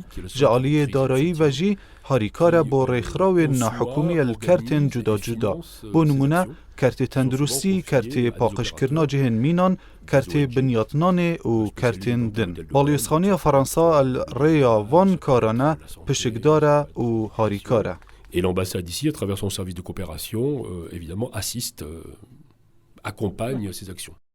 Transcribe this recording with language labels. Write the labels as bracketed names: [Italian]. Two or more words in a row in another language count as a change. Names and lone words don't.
[Central Kurdish] Ji aliyê darayî ve jî harîkar e bo rêxrawên nahukûmî li kertên cuda cuda. Bo nimûne kertê tendurustî, kertê paqijkirina cihên mînan, kertê binyatnanê û kertên din. Balyozxaneya Fransa el rêya van karan e pişikdar e û harîkar e. [French] Et l'ambassade ici, à travers son service de coopération, évidemment, assiste, accompagne ces actions.